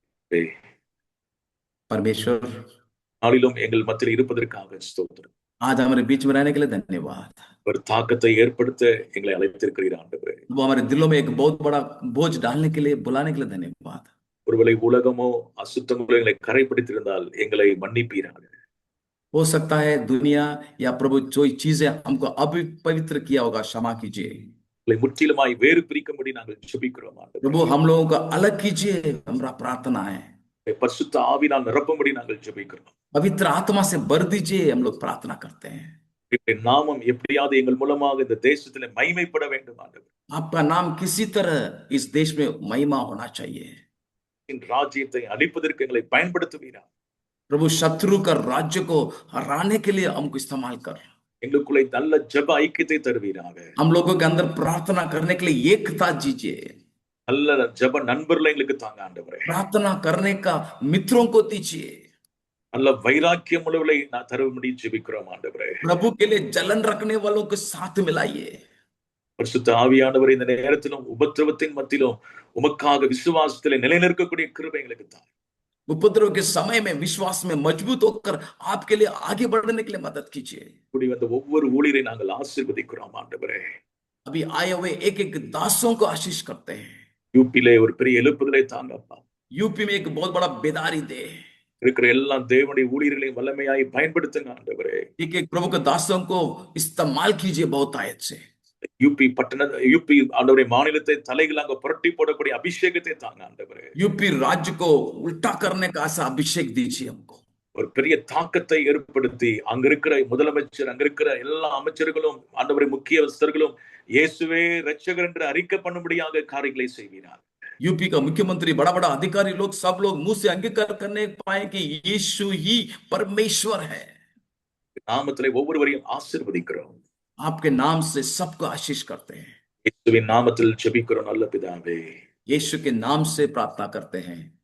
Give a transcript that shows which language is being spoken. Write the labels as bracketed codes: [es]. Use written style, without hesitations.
[ta] ஏய், [hi] परमेश्वर [ta] நாளிலும் எங்கள் மத்தியில் இருப்பதற்காக ஸ்தோத்திரம். [hi] आज हमारे बीच में रहने के लिए धन्यवाद। [ta] ஒரு தாக்கத்தை ஏற்படுத்த எங்களை அழைத்திருக்கிறீர் ஆண்டவரே. [hi] वो हमारे दिलों में एक बहुत बड़ा बोझ डालने के लिए, बुलाने के लिए धन्यवाद। [ta] ஒருவேளை உலகமோ அசுத்தங்களோ எங்களை கரைப்படுத்தியிருந்தால் எங்களை மன்னிப்பீராக. [hi] हो सकता है दुनिया या प्रभु जो चीजें हमको अपवित्र किया होगा, क्षमा कीजिए। [ta] எங்களை முற்றிலுமாய் வேறு பிரிக்கும்படி நாங்கள் ஜெபிக்கிறோம் ஆண்டவரே. [hi] प्रभु हम लोगों को अलग कीजिए, हमारा प्रार्थना है। [ta] பரிசுத்த ஆவியால் நிரப்பும்படி நாங்கள் ஜெபிக்கிறோம். [hi] पवित्र आत्मा से भर दीजिए, हम लोग प्रार्थना करते हैं। [ta] இப்படி நாமம் எப்படியாவது எங்கள் மூலமாக இந்த தேசத்திலே மகிமைப்பட வேண்டும் ஆண்டவரே. [hi] आपका नाम किसी तरह इस देश में महिमा होना चाहिए। [ta] இந்த ராஜ்யத்தை அழிப்பதற்கு எங்களை பயன்படுத்துவீரா. [hi] प्रभु शत्रु का राज्य को हराने के लिए हमको इस्तेमाल कर। [ta] எங்களுக்குள்ளே நல்ல ஜெப ஐக்கியத்தை தருவீராக. [hi] हम लोगों के अंदर प्रार्थना करने के लिए एकता दीजिए। [ta] நல்ல ஜெப நண்பர்களை எங்களுக்கு தாங்க ஆண்டவரே. [hi] प्रार्थना करने का मित्रों को दीजिए। [ta] நல்ல வைராக்கியம் உள்ளவர்களை நான் தரும்படி ஜெபிக்கிறோம் ஆண்டவரே. [hi] प्रभु के लिए जलन रखने वालों के साथ मिलाइए। [ta] பரிசுத்த ஆவியானவர் இந்த நேரத்திலும் உபத்திரவத்தின் மத்தியிலும் உமக்காக விசுவாசத்திலே நிலைநிற்கக்கூடிய கிருபை எங்களுக்கு தாங்க. [hi] उपद्रव के समय में विश्वास में मजबूत होकर आपके लिए आगे बढ़ने के लिए मदद कीजिए। [ta] இப்படி வந்த ஒவ்வொரு ஊழியரை நாங்கள் ஆசீர்வதிக்கிறோம் ஆண்டவரே. [hi] अभी आए हुए एक एक दासों को आशीष करते हैं। [ta] யூபியிலே ஒரு பெரிய எழுப்புதலை தாங்கப்பா. [hi] यूपी में एक बहुत बड़ा बेदारी दे। [ta] இருக்கிற எல்லா தேவனுடைய ஊழியர்களையும் வல்லமையாய் பயன்படுத்துங்க ஆண்டவரே. [hi] एक एक प्रभु के दासों को इस्तेमाल कीजिए बहुत आयत से। [ta] யூபி ஆண்டவரே மாநிலத்தை தலைகளாக புரட்டி போடக்கூடிய அபிஷேகத்தை தாங்க ஆண்டவரே. [hi] यूपी राज्य को उल्टा करने का ऐसा अभिषेक दीजिए हमको। [ta] ஒரு பெரிய தாக்கத்தை ஏற்படுத்தி அங்க இருக்கிற முதலமைச்சர், அங்க இருக்கிற எல்லா அமைச்சர்களும் ஆண்டவரே முக்கியஸ்தர்களும் இயேசுவே இரட்சகர் என்று அறிக்கை பண்ணும்படியாக காரியங்களை செய்வீரார். [hi] यूपी का मुख्यमंत्री, बड़ा बड़ा अधिकारी लोग, सब लोग मुंह से अंगीकार करने पाए कि यीशु ही परमेश्वर है। [ta] நாமத்திலே ஒவ்வொருவரையும் ஆசீர்வதிக்கிறோம். [hi] आपके नाम से सबको आशीष करते हैं। [ta] இயேசுவின் நாமத்தில் ஜெபிக்கிறோம் நல்ல பிதாவே. [hi] यीशु के नाम से प्रार्थना करते हैं।